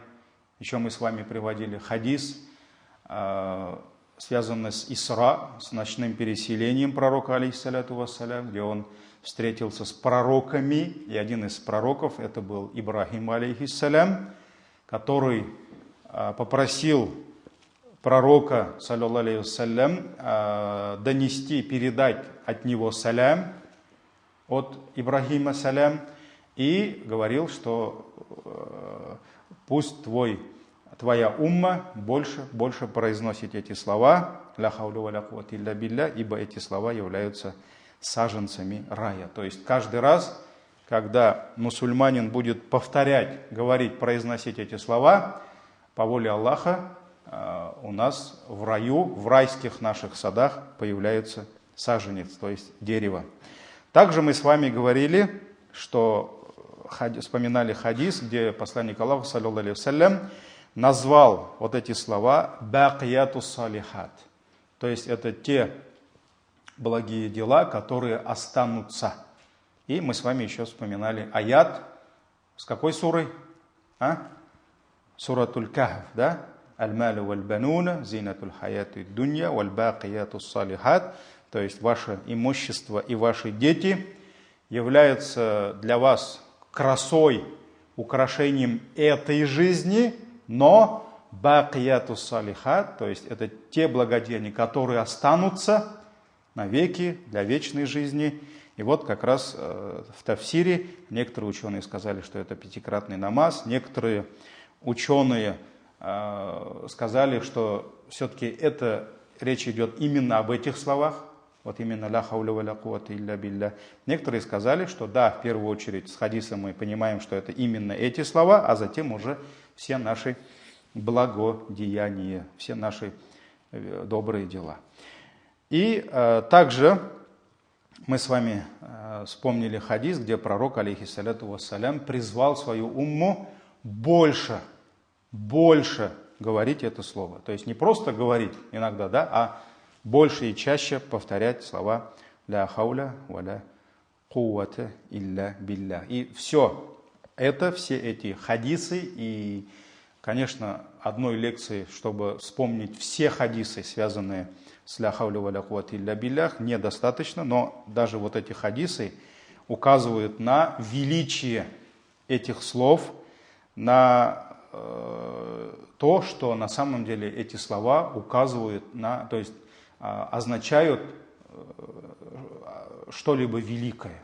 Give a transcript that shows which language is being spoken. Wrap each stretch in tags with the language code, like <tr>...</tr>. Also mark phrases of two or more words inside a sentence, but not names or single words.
<ru>Еще мы с вами приводили хадис, связанный с Исра, с ночным переселением пророка,</ru> <ar>عليه الصلاة والسلام,</ar> <ru>где он встретился с пророками, и один из пророков, это был Ибрахим, алейхиссалям, который попросил пророка,</ru> <ar>صلى الله عليه وسلم,</ar> <ru>донести, передать от него салям, от Ибрахима салям, и говорил, что пусть твоя умма больше произносит эти слова,</ru> <ar>لا حول ولا قوة إلا بالله,</ar> <ru>ибо эти слова являются саженцами рая. То есть каждый раз, когда мусульманин будет повторять, говорить, произносить эти слова, по воле Аллаха у нас в раю, в райских наших садах появляется саженец, то есть дерево. Также мы с вами говорили, что вспоминали хадис, где посланник Аллаха,</ru> <ar>صلى الله عليه وسلم,</ar> <ru>назвал вот эти слова</ru> <ar>الباقيات الصالحات,</ar> <ru>то есть это те благие дела, которые останутся. И мы с вами еще вспоминали аят, с какой сурой? Суратуль Кахф, да?</ru> <ar>المال والبنون زينة الحياة الدنيا والباقيات الصالحات,</ar> <ru>то есть ваше имущество и ваши дети являются для вас красой, украшением этой жизни, но</ru> <ar>الباقيات الصالحات,</ar> <ru>то есть это те благодеяния, которые останутся навеки, для вечной жизни. И вот как раз в тафсире некоторые ученые сказали, что это 5-кратный намаз, некоторые ученые сказали, что все-таки это речь идет именно об этих словах, вот именно</ru> <ar>لا حول ولا قوة إلا بالله.</ar> <ru>Некоторые сказали, что да, в первую очередь с хадисом мы понимаем, что это именно эти слова, а затем уже все наши благодеяния, все наши добрые дела. И также мы с вами вспомнили хадис, где пророк,</ru> <ar>عليه الصلاة والسلام,</ar> <ru>призвал свою умму больше говорить это слово. То есть не просто говорить иногда, да, а больше и чаще повторять слова</ru> <ar>لا حول ولا قوة إلا بالله.</ar> <ru>И все эти хадисы, и, конечно, одной лекции, чтобы вспомнить все хадисы, связанные с</ru> <ar>لا حول ولا قوة إلا بالله,</ar> <ru>недостаточно, но даже вот эти хадисы указывают на величие этих слов на то, что на самом деле эти слова указывают на, то есть означают что-либо великое.</ru>